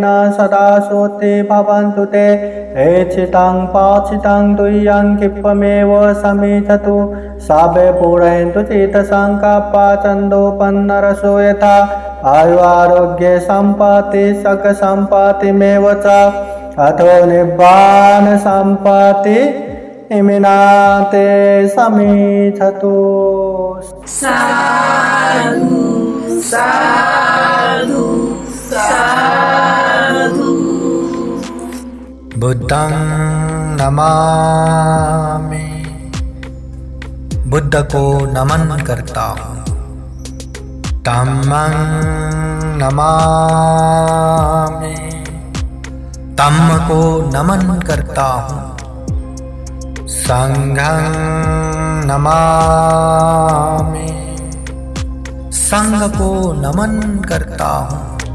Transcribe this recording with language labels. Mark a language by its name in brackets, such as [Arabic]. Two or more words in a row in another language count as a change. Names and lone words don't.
[Pali] सदा सोते भवन्तु ते, एचितं पाचितं तुय्यं क्षिप्रमेव समिधतु, सर्वे पूरयन्तु चित्तसङ्कल्पा छन्दोपन्नरसो यथा, आयु आरोग्य सम्पत्ति सक सम्पत्तिमेव च, अथो निब्बान सम्पत्ति इमिनाते समिधतु। साधु साधु साधु। बुद्धं नमामि, [Hindi] बुद्ध को नमन करता हूँ। [Pali] धम्मं नमामि, [Hindi] धम्म को नमन करता हूँ। [Pali] संघं नमामि, [Hindi] संघ को नमन करता हूँ।